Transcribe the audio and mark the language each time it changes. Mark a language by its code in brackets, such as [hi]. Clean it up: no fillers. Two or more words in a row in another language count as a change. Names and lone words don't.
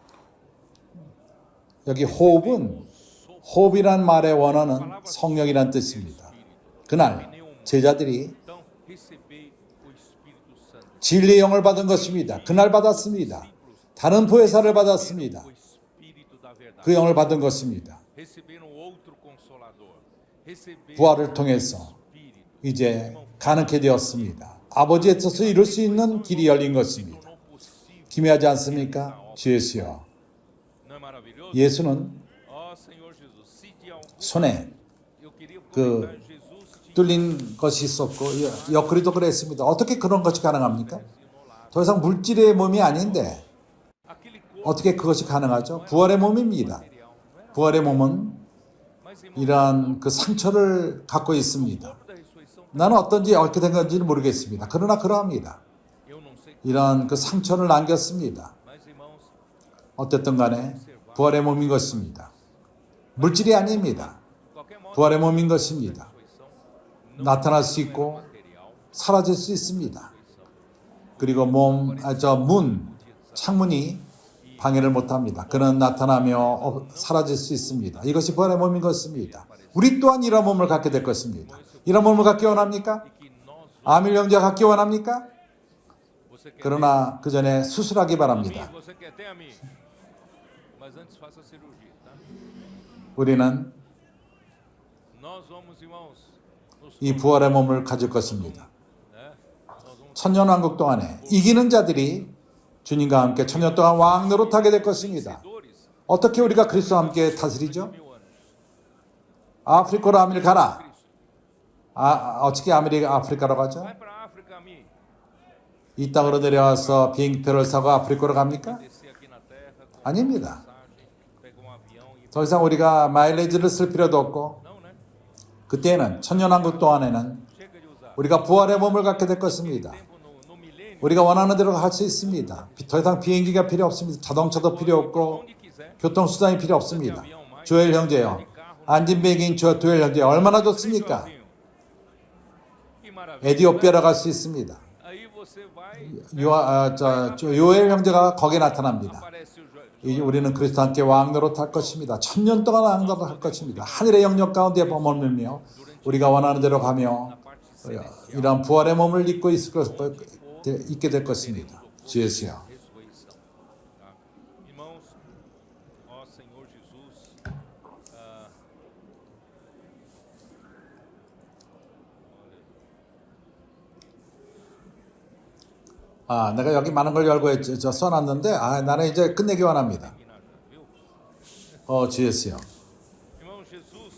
[ko] 여기 호흡이란 말의 원어는 성령이란 뜻입니다. 그날 제자들이 [pt] Então, receber o Espírito Santo. [ko] 진리의 영을 받은 것입니다. 그날 받았습니다. 다른 보혜사를 받았습니다. [pt] O Espírito da verdade. [ko] 그 영을 받은 것입니다. [pt] Receberam outro consolador. Receberam [ko] 부활을 통해서 Espírito. 이제 가능케 되었습니다. 아버지의 뜻을 이룰 수 있는 길이 열린 것입니다. [pt] Tornou possível. [ko] 기묘하지 않습니까? 주 예수여. [pt] Não é maravilhoso? [ko] 예수는 [pt] Ó Senhor Jesus, se de algum [ko] 손에 [pt] eu queria [ko] 그 [pt] aproveitar Jesus te [ko] 뚫린 것이 있었고 옆구리도 그랬습니다. 어떻게 그런 것이 가능합니까? 더 이상 물질의 몸이 아닌데 [pt] aquele corpo [ko] 어떻게 그것이 가능하죠? 부활의 몸입니다. [pt] material, não era? [ko] 부활의 몸은 [pt] Mas irmão, [ko] 이러한 그 상처를 갖고 있습니다. [pt] o corpo da ressurreição, [ko] 나는 어떤지 어떻게 된 건지는 모르겠습니다. 그러나 그러합니다. [pt] eu não sei, [ko] 이러한 그 상처를 남겼습니다. [pt] mas irmãos, [ko] 어쨌든 간에 부활의 몸인 것입니다. 물질이 아닙니다. [pt] qualquer modo, [ko] 부활의 몸인 것입니다. [pt] ressurreição não [ko] 나타날 수 있고 material, 사라질 수 있습니다. 그리고 창문이 방해를 못합니다. 그는 나타나며 사라질 수 있습니다. 이것이 부활의 몸인 것입니다. 우리 또한 이런 몸을 갖게 될 것입니다. 이런 몸을 갖기 원합니까? [pt] que nós, [ko] 아밀 형제 갖기 원합니까? [pt] você quer [ko] 그러나 그 전에 수술하기 바랍니다. [pt] você quer ter a mim, mas antes faça a cirurgia, tá? [ko] 우리는 [pt] Nós vamos, irmãos, nos [ko] 이 부활의 몸을 가질 것입니다. [pt] né? Nós vamos [ko] 천년왕국 동안에 이기는 자들이 주님과 함께 천년 동안 왕 노릇하게 될 것입니다. vencedores, 어떻게 우리가 그리스도와 함께 다스리죠? [pt] 1000 anos. [ko] 아프리카로 아밀 가라. Cristo. 어떻게 아프리카로 가죠? [pt] Vai para a África, a mim. [ko] 이 땅으로 내려와서 비행기표를 사고 아프리카로 갑니까? [pt] Descer aqui na terra, com [ko] 아닙니다. [pt] passagem, pegar avião e [ko] 더 이상 우리가 마일리지를 쓸 필요도 없고 [pt] não, né? [ko] 그때는 천년왕국 동안에는 [pt] Chega de usar. [ko] 우리가 부활의 몸을 갖게 될 것입니다. [pt] Tempo no milênio, [ko] 우리가 원하는 대로 할 수 있습니다. 더 이상 비행기가 필요 없습니다. 자동차도 필요 없고 [pt] onde quiser. [ko] 교통수단이 필요 없습니다. 조엘 형제요. 안진뱅인 조엘 형제 얼마나 좋습니까? [pt] Sozinho. Que maravilha. [ko] 에디오피아로 갈 수 있습니다. [pt] Aí você vai, [ko] 요엘 형제가 거기에 나타납니다. [pt] aparece o [ko] 이제 우리는 그리스도 함께 왕노릇 할 것입니다. 천년 동안 왕노릇 할 것입니다. 하늘의 영역 가운데 머물며 우리가 원하는 대로 가며 이러한 부활의 몸을 입고 있을 것이고 있게 될 것입니다. 주 예수여. [pt] ressurreição. Tá? Irmãos, ó Senhor Jesus, [ko] 내가 여기 많은 걸 열고 써놨는데 나는 이제 끝내기 원합니다. viu? 주 예수여. [pt] Irmão Jesus,